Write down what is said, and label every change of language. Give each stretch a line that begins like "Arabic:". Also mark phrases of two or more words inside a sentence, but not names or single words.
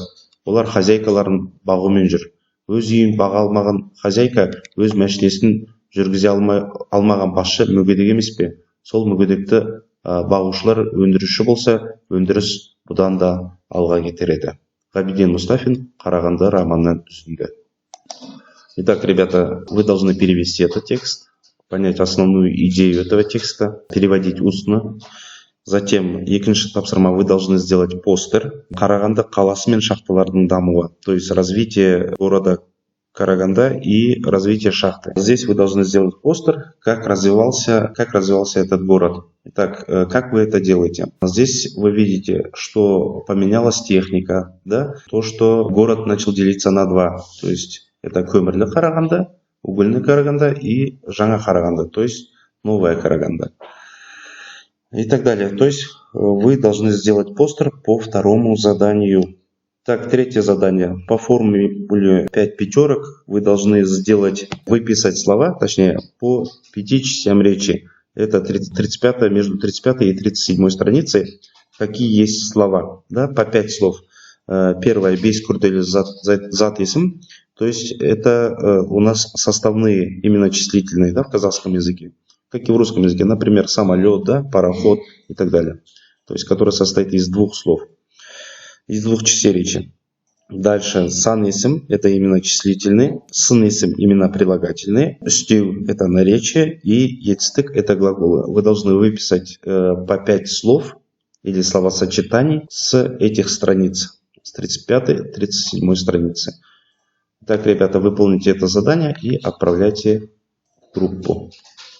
Kazakh: Олар хозяйкаларын бағумен жүр. Өз үйін баға алмаған хозяйка өз мәшінесін жүргізе алмаған басшы мүгедек емес пе? Сол мүгедекті бағушылар өндіруші болса, өндіріс бұдан да алға кетер еді. Ғабиден Мұстафин, Қарағанды романынан үзінді.
Russian: Итак, ребята, вы должны перевести этот текст, понять основную идею этого текста, переводить устно. Затем,
Kazakh: 2-ші тапсырма,
Russian: вы должны сделать постер.
Kazakh: Қарағанды қаласы мен шахталардың дамуы,
Russian: то есть развитие города Караганда и развитие шахты. Здесь вы должны сделать постер, как развивался этот город. Итак, как вы это делаете? Здесь вы видите, что поменялась техника, да? То, что город начал делиться на два, то есть это
Kazakh: көмірлі Қарағанды,
Russian: угольный Караганда и
Kazakh: жаңа Қарағанды,
Russian: то есть новая Караганда. И так далее. То есть вы должны сделать постер по 2-му заданию. Так, 3-е задание. По формуле 5 пятерок вы должны выписать слова, точнее, по 5 частям речи. Это 35 между 35 и 37 страницей. Какие есть слова? Да, по 5 слов. Первое,
Kazakh: бейс күрделі зат есім.
Russian: То есть это у нас составные, именно числительные, да, в казахском языке. Как и в русском языке, например, самолет, да, пароход и так далее. То есть, который состоит из 2 слов, из 2 частей речи. Дальше,
Kazakh: сан есім,
Russian: это именно числительный,
Kazakh: сын есім,
Russian: именно прилагательный, үстеу, это наречие, и етістік, это глаголы. Вы должны выписать по 5 слов или словосочетаний с этих страниц, с 35-37 страницы. Так, ребята, выполните это задание и отправляйте в группу.